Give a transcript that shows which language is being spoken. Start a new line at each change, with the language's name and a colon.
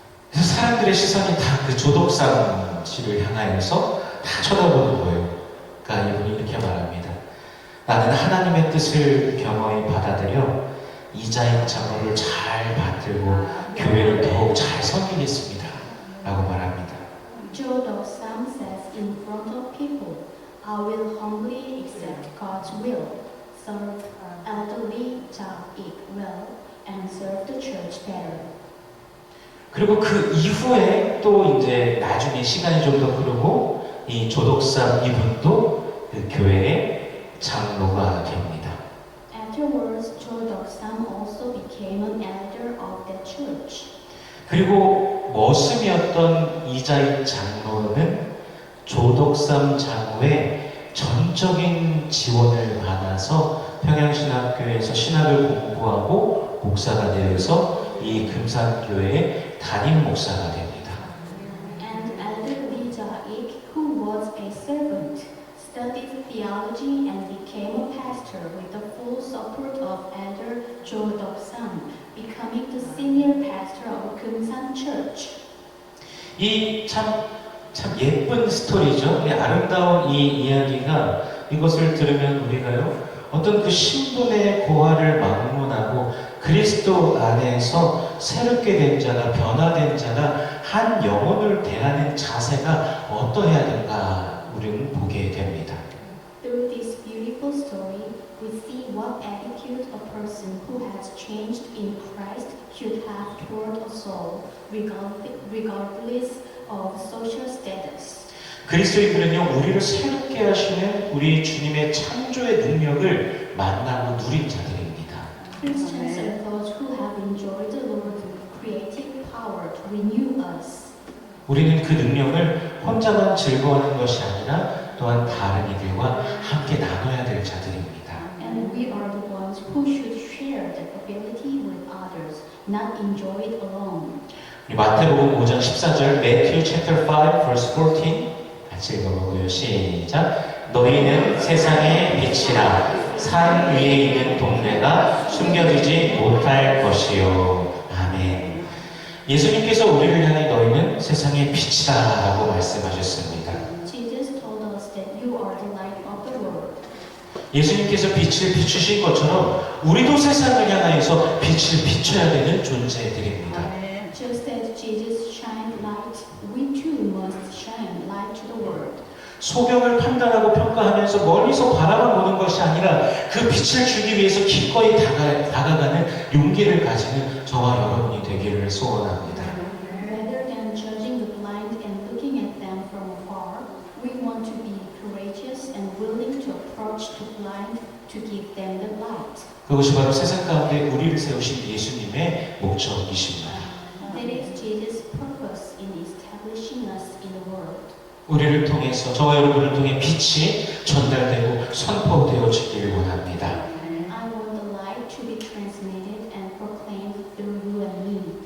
Korean: 그래서 사람들의 시선이 다 그 조덕삼 씨를 향하여서 다 쳐다보는 거예요. 그러니까 이분이 이렇게 말합니다. 나는 하나님의 뜻을 겸허히 받아들여 이자익 장로를 잘 받들고 교회를 더욱 잘 섬기겠습니다. 라고 말합니다.
English: Jo Dok-sam says in front of people, I will humbly accept God's will, serve Elder Lee Ja-ik well, and serve the church better.
Korean: 그리고 그 이후에 또 이제 나중에 시간이 좀 더 흐르고 이 조덕삼 이분도 그 교회의 장로가 됩니다.
English: Afterwards, Jo Dok-sam also became an elder of that church.
Korean: 그리고 머슴이었던 이자익 장로는 조덕삼 장로의 전적인 지원을 받아서 평양신학교에서 신학을 공부하고 목사가 되어서 이 금산교회의 담임 목사가 됩니다.
English: And Elder Lee Ja-ik, who was a servant, studied theology and became a pastor with the full support of Elder Jo Dok-sam, becoming the senior pastor of Kumsan Church.
Korean: 이 참 예쁜 스토리죠. 이 아름다운 이 이야기가 이것을 들으면 우리가요 어떤 그 신분의 고하를 막론하고 그리스도 안에서 새롭게 된 자가 변화된 자가 한 영혼을 대하는 자세가 어떠해야 될까 우리는 보게 됩니다.
English: Through this beautiful story, we see what attitude a person who has changed in Christ should have toward a soul, regardless of social status.
Korean: 그리스도인들은요 우리를 새롭게 하시는 우리 주님의 창조의 능력을 만나고 누린 자들입니다.
English: Christians are those who have enjoyed the Lord's creative power to renew us.
Korean: 우리는 그 능력을 혼자만 즐거워하는 것이 아니라 또한 다른 이들과 함께 나눠야 될 자들입니다.
English: And we are the ones who should share that ability with others, not enjoy it alone.
Korean: 마태복음 5장 14절
English: Matthew chapter 5 verse 14
Korean: 같이 읽어보고요. 시작. 너희는 세상의 빛이라 산 위에 있는 동네가 숨겨지지 못할 것이요. 아멘. 예수님께서 우리를 향해 너희는 세상의 빛이다 라고 말씀하셨습니다.
English: Jesus told us that you are the light of the world.
Korean: 예수님께서 빛을 비추신 것처럼 우리도 세상을 향하여서 빛을 비춰야 되는 존재들입니다.
English: Just as Jesus shined light, we too must shine light to the world.
Korean: 소경을 판단하고 평가하면서 멀리서 바라만 보는 것이 아니라 그 빛을 주기 위해서 기꺼이 다가가는 용기를 가지는 저와 여러분이 되기를 소원합니다.
English: Rather than judging the blind and looking at them from afar, we want to be courageous and willing to approach the blind to give them the light.
Korean: 그것이 바로 세상 가운데 우리를 세우신 예수님의 목적이십니다.
English: That is Jesus' purpose in establishing us in the world.
Korean: 우리를 통해서 저와 여러분을 통해 빛이 전달되고 선포되어지기를 원합니다.
English: I want the light to be transmitted and proclaimed through you and me.